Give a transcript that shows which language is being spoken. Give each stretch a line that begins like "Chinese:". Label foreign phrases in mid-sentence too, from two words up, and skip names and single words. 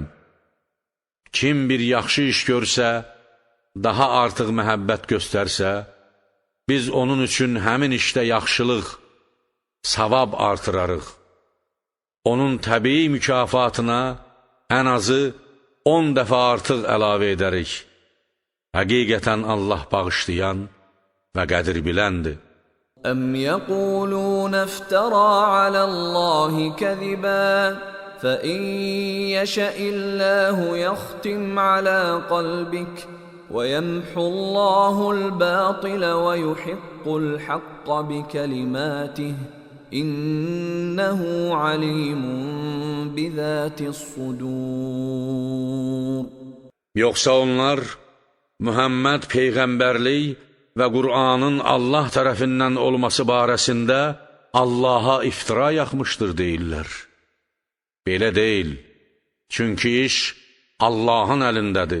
Azerbaijani: Kim bir yaxşı iş görsə, daha artıq məhəbbət göstərsə, biz onun üçün həmin işdə yaxşılıq, savab artırarıq. Onun təbii mükafatına ən azı 10 dəfə artıq əlavə edərik. Həqiqətən Allah bağışlayan və qədir biləndir.
Arabic: أم يقولون افترى على الله كذبا فإن يشأ الله يختم على قلبك ويمحو الله الباطل ويحق الحق بكلماته إنه عليم بذات الصدور.
Azerbaijani: Yoxsa onlar Muhammed peyğəmbərlik və Qur'anın Allah tərəfindən olması barəsində Allaha iftira yaxmışdır deyirlər. Belə deyil, çünki iş Allahın əlindədir.